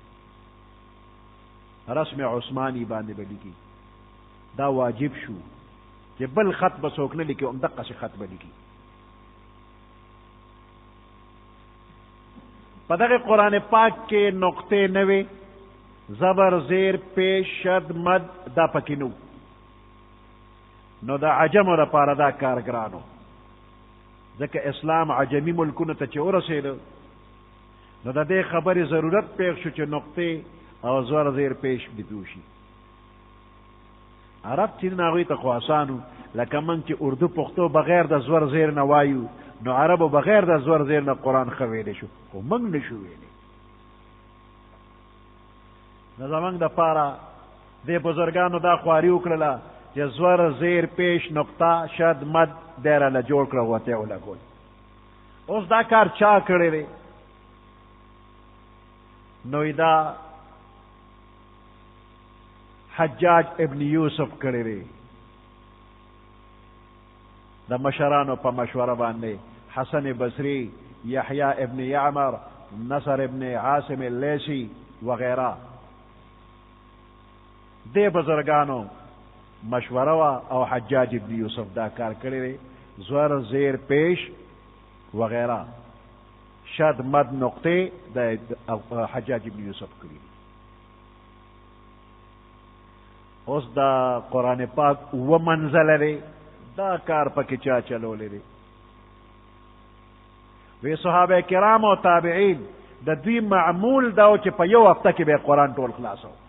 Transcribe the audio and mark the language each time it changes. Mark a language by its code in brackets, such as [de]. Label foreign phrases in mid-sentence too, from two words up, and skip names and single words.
[ps] رسم عثماني باندې به لیکي. دا واجب شو چې بل خط به څوک نه لیکي، همدقسې خط به لیکي. په دغه قرآن پاک کې نقطې نه وې، زبر، زیر، پیش، شد، مد دا پکې نه. نو د عجمو لپاره دا کار ګرانو، ځکه اسلام عجمي ملکونو ته چې ورسېده نو د دې خبرې ضرورت پېښ شو چې نقطې او زور زیر پیش بدو شي. عرب چې هغوی ته خو آسانو، لکه موږ چې اردو پښتو بغیر د زور زیر نه وایو نو عربو بغیر د زور زیر نه قرآن ښه ویلی شو، خو موږ نه شو ویلی. نو زموږ دپاره دې بزرګانو دا خواري وکړله چې زور زیر پیش نقطه شد مد دی راله جوړ کړه، ورته یې ولګول. اوس دا کار چا کړی دی؟ نو دا حجاج ابن یوسف کړی دی. د مشرانو په مشوره باندې حسن بصری، یحیی ابن یعمر، نصر ابن عاصم اللیثی وغیرہ دې بزرگانو مشوره وا او حجاج ابن یوسف دا کار کړی دی. زور زیر پیش وغیرہ شد مد نقطې د حجاج ابن یوسف کړی. اوس دا قرآن پاک و منزله دی، دا کار پکې چا چلولی دی؟ وی صحابه کرام او تابعین د دوی معمول دا و چې په یو هفته کې به قرآن ټول خلاصو.